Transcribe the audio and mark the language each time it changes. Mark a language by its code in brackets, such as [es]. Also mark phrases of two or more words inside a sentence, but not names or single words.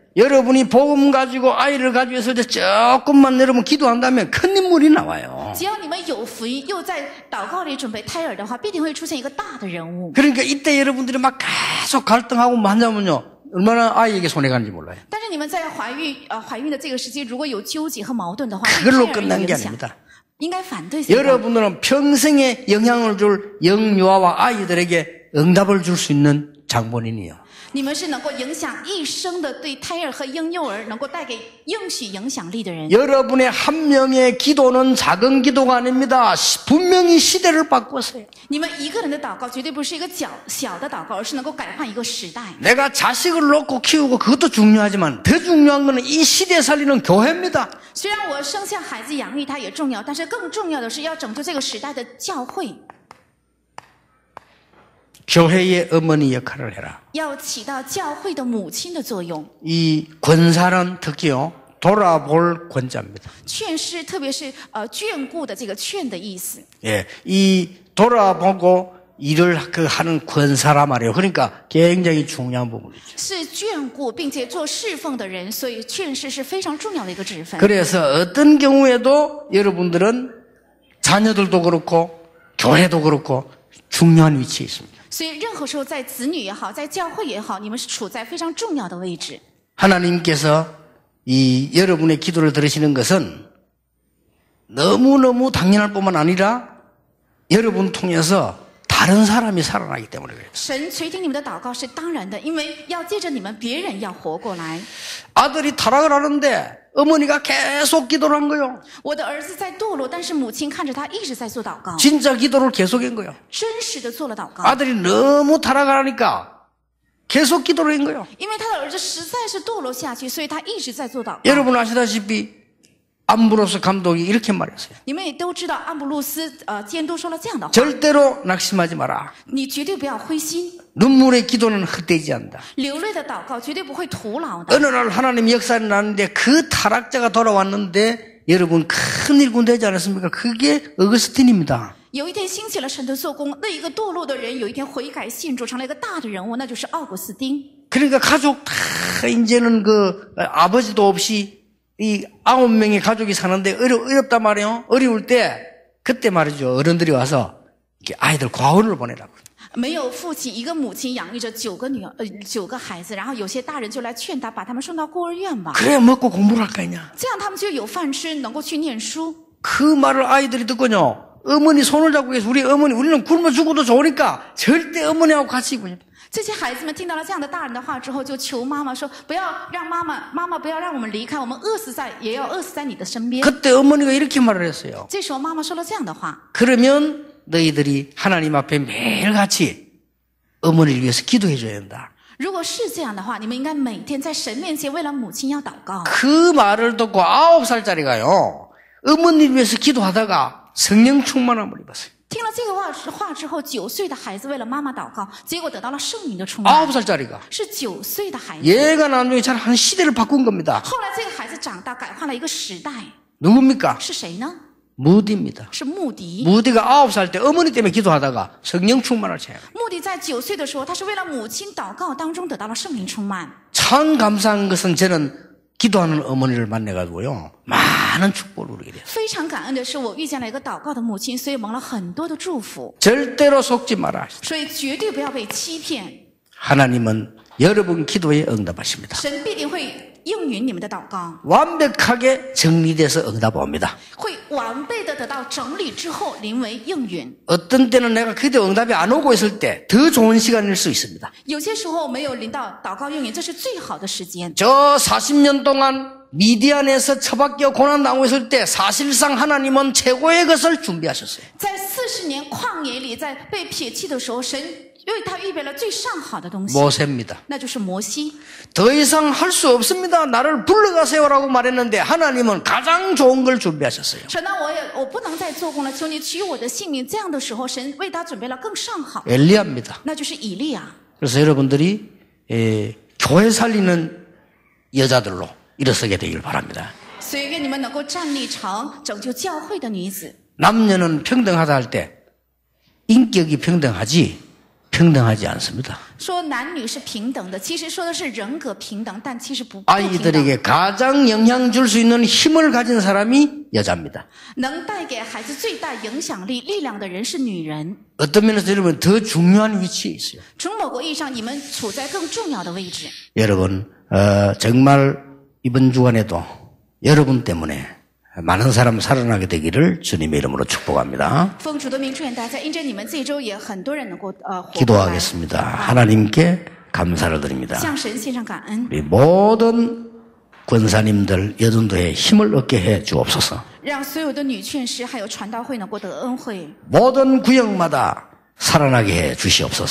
[ko] 여러분이 복음 가지고 아이를 가지고 있을 때 조금만 여러분 기도한다면 큰 인물이 나와요. [zh] 只要你们有福音，又在祷告里准备胎儿的话，必定会出现一个大的人物。 [ko] 그러니까 이때 여러분들이 막 계속 갈등하고 뭐 한다면요, 얼마나 아이에게 손해 가는지 몰라요. [zh] 但是你们在怀孕的这个时期，如果有纠结和矛盾的话， [ko] 그걸로 [zh] 对胎儿有 [ko] 끝난 게 [zh] 影响， [ko] 아닙니다. [zh] 应该反对。 [ko] 여러분들은 평생에 영향을 줄 영유아와 아이들에게 응답을 줄 수 있는 장본인이에요. [zh] 你们是能够影响一生的，对胎儿和婴幼儿能够带给应许影响力的人。 [ko] 여러분의 한 명의 기도는 작은 기도가 아닙니다. 분명히 시대를 바꿨어요. [zh] 你们一个人的祷告绝对不是一个小的祷告，而是能够改换一个时代。 [ko] 내가 자식을 놓고 키우고 그것도 중요하지만 더 중요한 것은 이 시대 살리는 교회입니다. [zh] 虽然我生下孩子养育他也重要，但是更重要的是要拯救这个时代的教会， [ko] 교회의 어머니 역할을 해라. [zh] 要起到教会的母亲的作用。 [ko] 이 권사는 특히요, 돌아볼 권자입니다. [zh] 劝师，特别是眷顾的这个劝的意思。 [ko] 예, 이 돌아보고 일을 하는 권사라 말이에요. 그러니까 굉장히 중요한 부분이죠. [zh] 是眷顾并且做侍奉的人，所以劝师是非常重要的一个职分。 [ko] 그래서 어떤 경우에도 여러분들은 자녀들도 그렇고 교회도 그렇고 중요한 위치에 있습니다. [zh] 所以任何时候，在子女也好，在教会也好，你们是处在非常重要的位置。 [ko] 하나님께서 이 여러분의 기도를 들으시는 것은 너무너무 당연할 뿐만 아니라 여러분 통해서 다른 사람이 살아나기 때문에 그래요. [zh] 神垂听你们的祷告是当然的，因为要借着你们，别人要活过来。 [ko] 아들이 타락을 하는데 어머니가 계속 기도를 한 거예요. [zh] 我的儿子在堕落，但是母亲看着他一直在做祷告， [ko] 진짜 기도를 계속한 거예요. [zh] 真实的做了祷告。 [ko] 아들이 너무 타락을 하니까 계속 기도를 한 거예요. [zh] 因为他的儿子实在是堕落下去，所以他一直在做祷告。 [ko] 여러분 아시다시피 암브로스 감독이 이렇게 말했어요. [zh] 你们也都知道，安布鲁斯监督说了这样的话： [ko] 절대로 낙심하지 마라. [zh] 你绝对不要灰心， [ko] 눈물의 기도는 헛되지 않는다. [zh] 流泪的祷告绝对不会徒劳的。 [ko] 어느 날 하나님 역사를 나는데 그 타락자가 돌아왔는데 여러분 큰일 되지 않았습니까? 그게 어거스틴입니다. [zh] 有一天兴起了神的做工，那一个堕落的人有一天悔改信主，成了一个大的人物，那就是奥古斯丁。 [ko] 그러니까 가족 다 이제는 그 아버지도 없이 이 9명의 가족이 사는데 어렵단 말이에요. 어려울 때 그때 말이죠. 어른들이 와서 이렇게 아이들 과원을 보내라고. [zh] 没有父亲，一个母亲养育着9个孩子，然后有些大人就来劝他，把他们送到孤儿院吧。 [ko] 그래야 먹고 공부를 할 거 아니냐. [zh] 这样他们就有饭吃，能够去念书。 [ko] 그 말을 아이들이 듣고요. 어머니 손을 잡고 계서 우리는 굶어 죽어도 좋으니까 절대 어머니하고 같이 있고. [zh] 这些孩子们听到了这样的大人的话之后，就求妈妈说：“不要让妈妈不要让我们离开，我们也要饿死在你的身边。” [ko] 그때 어머니가 이렇게 말을 했어요. [zh] 这时候妈妈说了这样的话： [ko] 그러면 너희들이 하나님 앞에 매일같이 어머니를 위해서 기도해 줘야 된다. [zh] 如果是这样的话，你们应该每天在神面前为了母亲要祷告。 [ko] 그 말을 듣고 9살짜리가요. 어머니를 위해서 기도하다가 성령 충만함을 입었어요. [zh] 听了这个话之后，9岁的孩子为了妈妈祷告，结果得到了圣灵的充满。 [ko] 9살짜리가. [zh] 是9岁的孩子。 [ko] 얘가 나중에 잘 한 시대를 바꾼 겁니다. [zh] 后来这个孩子长大，改换了一个时代。 [ko] 누굽니까? [zh] 是谁呢？ [ko] 무디입니다. [zh] 是穆迪。 [ko] 무디가 9살 때 어머니 때문에 기도하다가 성령 충만을 체험. [zh] 穆迪在9岁的时候，他是为了母亲祷告当中得到了圣灵充满。 [ko] 참 감사한 것은 저는 기도하는 어머니를 만나가지고요. 많은 축복을 누리게 됐어요. [zh] 非常感恩的是，我遇见了一个祷告的母亲，所以蒙了很多的祝福。 [ko] 절대로 속지 마라. [zh] 所以绝对不要被欺骗， [ko] 하나님은 여러분 기도에 응답하십니다. [zh] 神必定会应允你们的祷告， [ko] 완벽하게 정리돼서 응답합니다. [zh] 会完备的得到整理之后临为应允。 [ko] 어떤 때는 내가 기도 응답이 안 오고 있을 때 더 좋은 시간일 수 있습니다. [zh] 有些时候没有临到祷告应允，这是最好的时间。 [ko] 저 40년 동안 미디안에서 처박혀 고난당하고 있을 때 사실상 하나님은 최고의 것을 준비하셨어요. [zh] 在40年旷野里，在被撇弃的时候，神为他预备了最上好的东西， [ko] 모세입니다. [zh] 那就是摩西。 [ko] 더 이상 할 수 없습니다. 나를 불러가세요라고 말했는데 하나님은 가장 좋은 걸 준비하셨어요. [zh] 神呢，我不能再做工了，求你取我的性命。这样的时候，神为他准备了更上好， [ko] 엘리야입니다. [zh] 那就是以利亚。 [ko] 그래서 여러분들이 교회 살리는 여자들로 일어서게 되길 바랍니다. [zh] 所以愿你们能够站立成拯救教会的女子。 [ko] 남녀는 평등하다 할 때 인격이 평등하지 않습니다. [zh] 说男女是平等的，其实说的是人格平等，但其实不平等。 [ko] 아이들에게 가장 영향 줄 수 있는 힘을 가진 사람이 여자입니다. [zh] 能带给孩子最大影响力、力量的人是女人。 [ko] 어떤 면에서 여러분 더 중요한 위치에 있어요. [zh] 从某个意义上，你们处在更重要的位置。 [ko] 여러분 정말 이번 주간에도 여러분 때문에 많은 사람 살아나게 되기를 주님의 이름으로 축복합니다. [zh] 奉主的名祝愿大家，因着你们这一周也很多人能够活过来。 [ko] 기도하겠습니다. 하나님께 감사를 드립니다. [zh] 向神献上感恩， [ko] 우리 모든 권사님들 여전도에 힘을 얻게 해 주옵소서. [zh] 让所有的女劝师还有传道会能够得恩惠， [ko] 모든 구역마다 살아나게 해 주시옵소서.